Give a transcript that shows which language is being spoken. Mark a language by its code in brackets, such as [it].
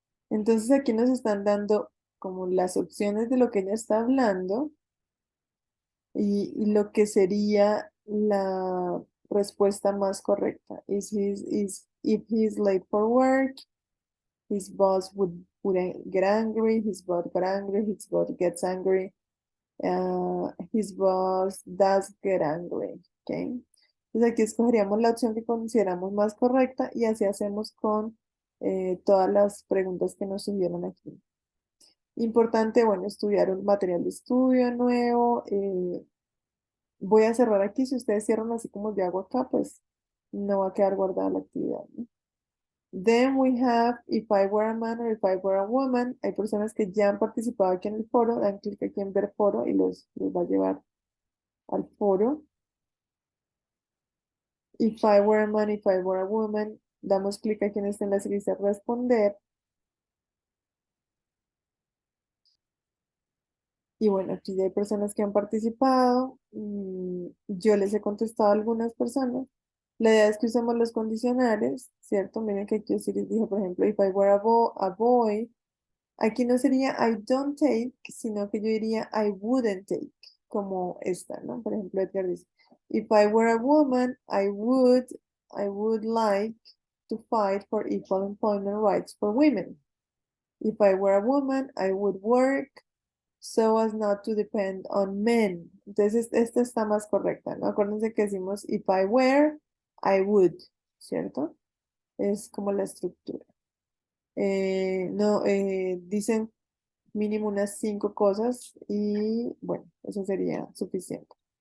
[es] Entonces aquí nos están dando como las opciones de lo que ella está hablando y lo que sería la respuesta más correcta. [en] If he's late for work, his boss would get angry, his boss got angry, his boss gets angry, his boss does get angry. Okay. [es] Entonces aquí escogeríamos la opción que consideramos más correcta y así hacemos con todas las preguntas que nos subieron aquí. Importante, bueno, estudiar un material de estudio nuevo. Voy a cerrar aquí. Si ustedes cierran así como yo hago acá, pues no va a quedar guardada la actividad, ¿no? [en] Then we have If I Were a Man or If I Were a Woman. [es] Hay personas que ya han participado aquí en el foro. Dan clic aquí en ver foro y los va a llevar al foro. If I Were a Man, If I Were a Woman. Damos clic aquí en este enlace que dice responder. Y bueno, aquí ya hay personas que han participado. Yo les he contestado a algunas personas. La idea es que usemos los condicionales, ¿cierto? Miren que aquí sí les dije, por ejemplo, [en] if I were a boy, [es] aquí no sería I don't take, sino que yo diría I wouldn't take, como esta, ¿no? Por ejemplo, Edgar dice, [en] if I were a woman, I would like to fight for equal employment rights for women. If I were a woman, I would work so as not to depend on men. [es] Entonces, esta está más correcta, ¿no? Acuérdense que decimos if I were, I would, ¿cierto? Es como la estructura. No, dicen mínimo unas 5 cosas y bueno, eso sería suficiente.